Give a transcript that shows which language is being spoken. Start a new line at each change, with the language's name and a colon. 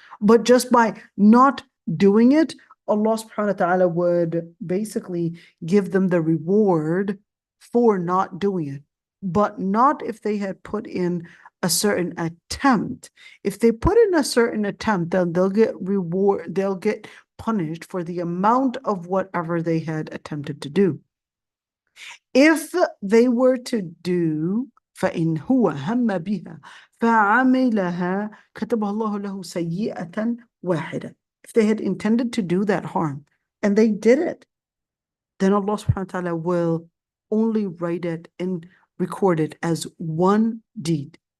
English: But just by not doing it, Allah subhanahu wa ta'ala would basically give them the reward for not doing it, but not if they had put in a certain attempt. If they put in a certain attempt, then they'll get punished for the amount of whatever they had attempted to do. If they were to do
Arabic: فإن هو هم بها فعملها كتبها الله له سيئة واحدة.
English: If they had intended to do that harm and they did it, then Allah subhanahu wa ta'ala will only write it and record it as one deed.